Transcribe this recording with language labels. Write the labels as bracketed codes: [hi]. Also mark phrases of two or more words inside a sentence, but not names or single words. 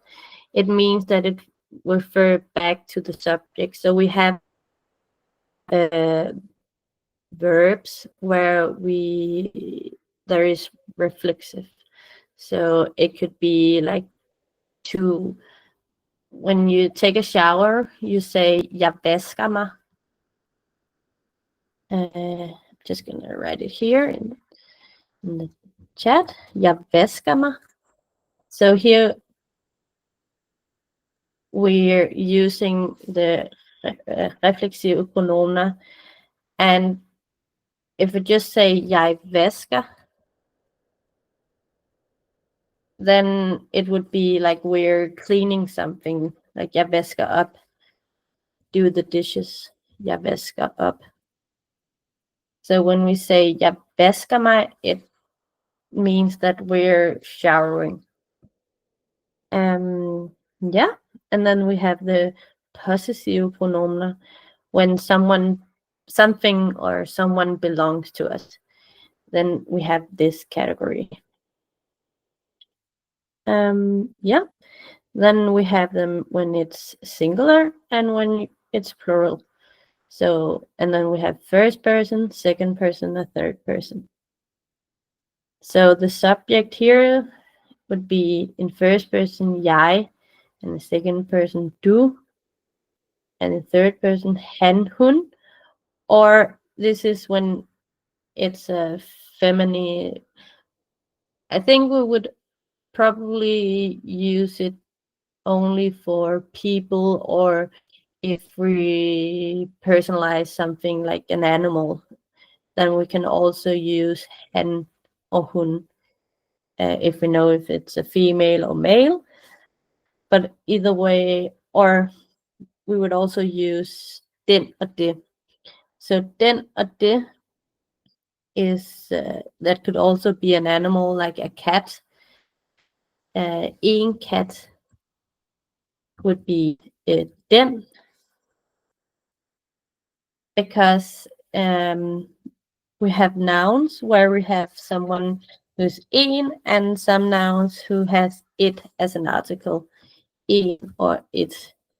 [en] It means that it refers back to the subject. So we have verbs where there is reflexive. So it could be like when you take a shower, you say [da] "jeg vasker mig." [en] I'm just gonna write it here in the chat. [da] "Jeg vasker mig." [en] So here we're using the reflexive pronomen, and if we just say [da] "jeg vasker," [en] then it would be like we're cleaning something, like [da] "jeg vasker op," [en] do the dishes. [da] "Jeg vasker op." [en] So when we say [da] "jeg vasker mig," [en] it means that we're showering. Yeah, and then we have the possessive pronomen when something or someone belongs to us. Then we have this category. Yeah, then we have them when it's singular and when it's plural. So, and then we have first person, second person, and third person. So the subject here would be in first person jeg, and the second person du, and the third person [da] han, hun, [en] or this is when it's a feminine. I think we would probably use it only for people, or if we personalize something like an animal, then we can also use han or hun if we know if it's a female or male. But either way, or we would also use [da] den og det. [en] So [da] den og det [en] is that could also be an animal like a cat. En cat would be den, because we have nouns where we have someone who's en, and some nouns who has it as an article, en or it.